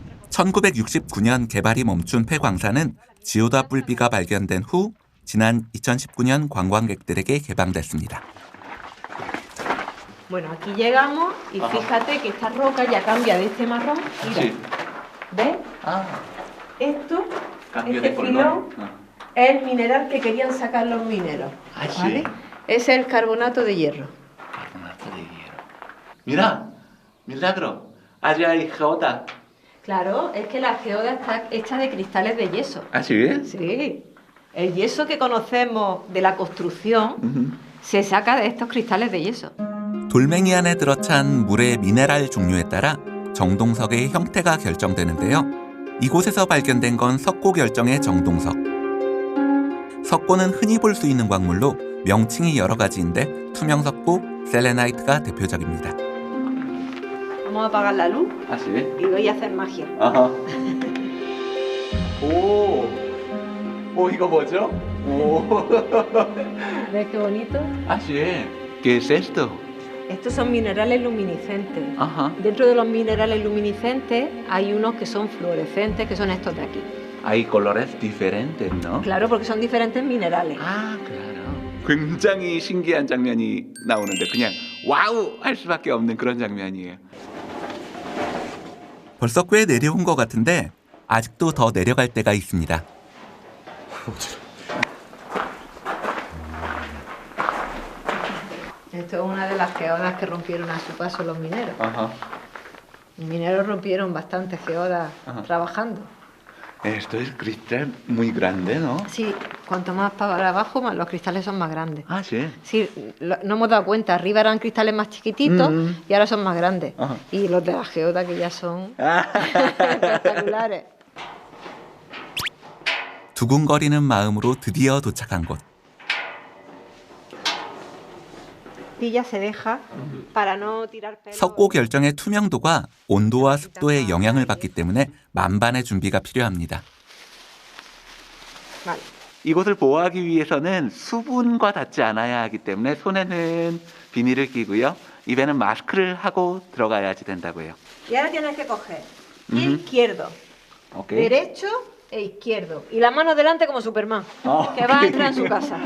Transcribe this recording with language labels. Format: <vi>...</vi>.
<ko>1969년 개발이 멈춘 폐광산은 지오다 뿔비가 발견된 후 지난 2019년 관광객들에게 개방됐습니다.</ko> <es>Bueno, aquí llegamos y fíjate que esta roca ya cambia de este marrón. Mira, Sí. ¿ves? 아, Esto, cambio este de color. filón, es el mineral que querían sacar los mineros. Ah, sí. ¿Vale? Es el carbonato de hierro. Carbonato de hierro. Mira, milagro. Allá hay geoda. Claro, es que la geoda está hecha de cristales de yeso. ¿Ah, sí? Sí. El yeso que conocemos de la construcción se saca de estos cristales de yeso.</es> <ko>돌멩이 안에 들어찬 물의 미네랄 종류에 따라 정동석의 형태가 결정되는데요. 이곳에서 발견된 건 석고 결정의 정동석. 석고는 흔히 볼 수 있는 광물로 명칭이 여러 가지인데 투명석고, 셀레나이트가 대표적입니다.</ko> <es>Vamos a apagar la luz 아, sí? y voy a hacer magia.</es> <ko>아하. 오, 오, 이거 뭐죠? 오.</ko> <es>¿Ves qué bonito? 아, sí. ¿Qué es esto? Estos son minerales luminiscentes. Ajá. Dentro de los minerales luminiscentes hay unos que son fluorescentes, que son estos de aquí. Hay colores diferentes, ¿no? Claro, porque son diferentes minerales. 아, claro.</es> <ko>굉장히 신기한 장면이 나오는데 그냥 와우 할 수밖에 없는 그런 장면이에요. 벌써 꽤 내려온 것 같은데 아직도 더 내려갈 때가 있습니다.</ko> <es>Esto es una de las geodas que rompieron a su paso los mineros. Ajá. Los mineros rompieron bastantes geodas trabajando. Esto es cristal muy grande, ¿no? Sí, cuanto más para abajo, más los cristales son más grandes. Ah, sí. Sí, no hemos dado cuenta. Arriba eran cristales más chiquititos y ahora son más grandes. Ajá. Y los de la geoda que ya son espectaculares.</es> <ko>두근거리는 마음으로 드디어 도착한 곳.</ko> <es>Pilla se deja para no tirar pelo.</es> <ko>석고 결정의 투명도가 온도와 습도에 영향을 받기 때문에 만반의 준비가 필요합니다.</ko> <es>Vale.</es> <ko>이곳을 보호하기 위해서는 수분과 닿지 않아야 하기 때문에 손에는 비닐을 끼고요. 입에는 마스크를 하고 들어가야지 된다고 해요.</ko> <es>Y ahora tienes que coger pie izquierdo,</es> <en>오케이.</en> <es>derecho e izquierdo. Y la mano delante como Superman, que va a entrar en su casa.</es>